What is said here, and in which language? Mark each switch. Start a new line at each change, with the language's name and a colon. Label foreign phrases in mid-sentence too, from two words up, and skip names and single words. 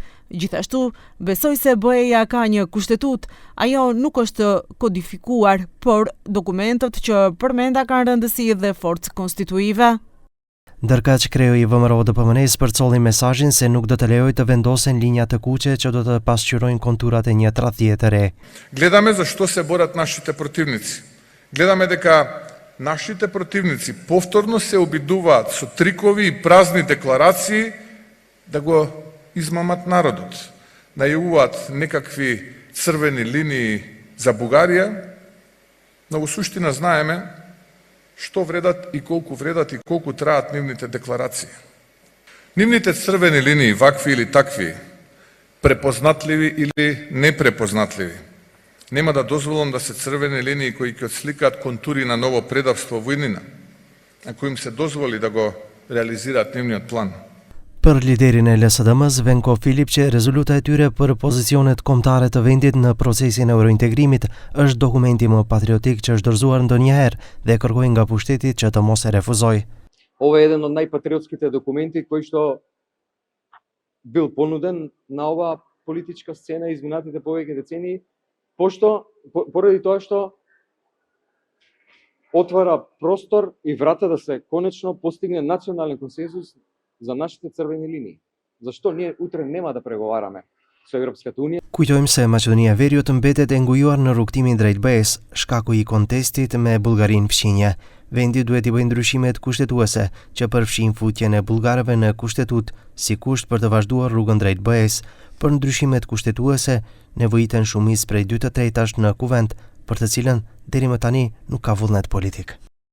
Albanian: Gjithashtu, besoj se BE-ja ka një kushtetut, ajo nuk është kodifikuar, por dokumentët që përmenda kanë rëndësi dhe forcë konstituive. Ndërkaq kreu i VMRO-DPM-s përcolli mesazhin se nuk do të lejojë të vendosen linja të kuqe që do të pasqyrojnë konturat e një tradhtie të re.
Macedonian: Гледаме зашто се борат нашите противници. Гледаме дека нашите противници повторно се обидуваат со трикови и празни декларации да го измамат народот. Најавуваат некакви црвени линии за Бугарија, но во суштина знаеме што вредат и колку траат нивните декларации. Нивните црвени линии, вакви или такви, препознатливи или непрепознатливи, нема да дозволам да се црвени линии кои ќе отсликаат контури на ново предавство во иднина, ако им се дозволи да го реализираат нивниот план.
Albanian: Për liderin e LSDM-s, Venko Filipçi, rezultata e tyre për pozicionet kombëtare të vendit në procesin e eurointegrimit është dokumenti më patriotik që është dorëzuar ndonjëherë dhe kërkoi nga pushtetit që të mos e refuzoj.
Macedonian: Ова е еден од најпатриотските документи кој што бил понуден на оваа политичка сцена изминатите повеќе децении, поради тоа што отвара простор и врата да се конечно постигне национален консензус за нашите црвени линии. Зашто ние утре нема да преговараме со Европската Унија?
Albanian: Kujtojmë se Maqedonia e Veriut mbetet e ngujuar në rrugtimin drejt BE-s, shkaku i kontestit me Bullgarinë fqinje. Vendi duhet i bëjë ndryshimet kushtetuese që përfshin futjen e bullgarëve në kushtetut si kusht për të vazhduar rrugën drejt BE-s. Për ndryshimet kushtetuese nevojiten shumicë prej 2/3 në kuvent, për të cilën deri më tani nuk ka vullnet politik.